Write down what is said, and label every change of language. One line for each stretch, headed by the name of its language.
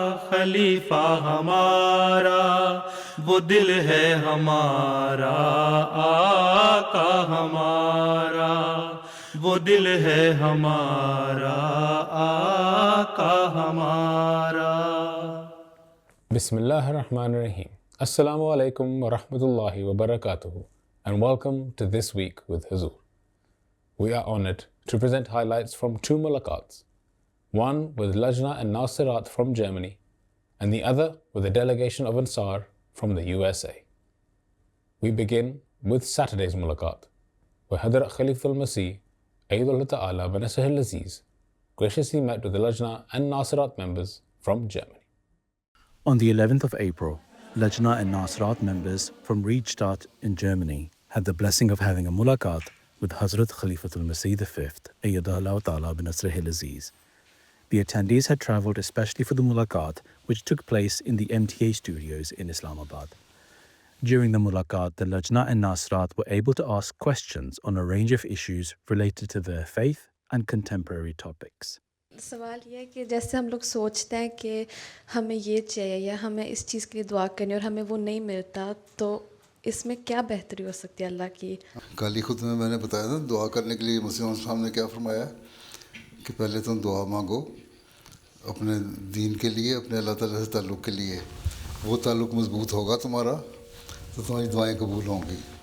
Urdu: خلیفہ ہمارا، وہ دل ہے ہمارا آقا ہمارا، وہ دل ہے ہمارا آقا ہمارا۔
Arabic: بسم اللہ الرحمن الرحیم۔ السلام علیکم ورحمۃ اللہ وبرکاتہ
English: and welcome to This Week with Huzur. We are honored to present highlights from two mulaqats, one with Lajna and Nasirat from Germany and the other with a delegation of Ansar from the USA. We begin with Saturday's mulaqat, where Hadrat Khalifa al-Masih, Ayyadullah Ta'ala wa Nasruhu al-Aziz, graciously met with the Lajna and Nasirat members from Germany. On the 11th of April, Lajna and Nasirat members from Riedstadt in Germany had the blessing of having a mulaqat with Hazrat Khalifatul Masih V, Ayyadullah Ta'ala bin Nasruhu al-Aziz. The attendees had travelled especially for the mulaqat, which took place in the MTA studios in Islamabad. During the mulaqat, the Lajna and Nasirat were able to ask questions on a range of issues related to their faith and contemporary topics.
Urdu: سوال یہ ہے کہ جیسے ہم لوگ سوچتے ہیں کہ ہمیں یہ چاہیے یا ہمیں اس چیز کے لیے دعا کرنی اور ہمیں وہ نہیں ملتا، تو اس میں کیا بہتری ہو سکتی ہے اللہ کی؟ کل ہی خود میں نے بتایا تھا دعا کرنے کے لیے مسلم صاحب نے کیا فرمایا کہ پہلے تم دعا مانگو اپنے دین کے لیے، اپنے اللہ تعالیٰ سے تعلق کے لیے، وہ تعلق مضبوط ہوگا تمہارا تو تمہاری دعائیں قبول ہوں گی۔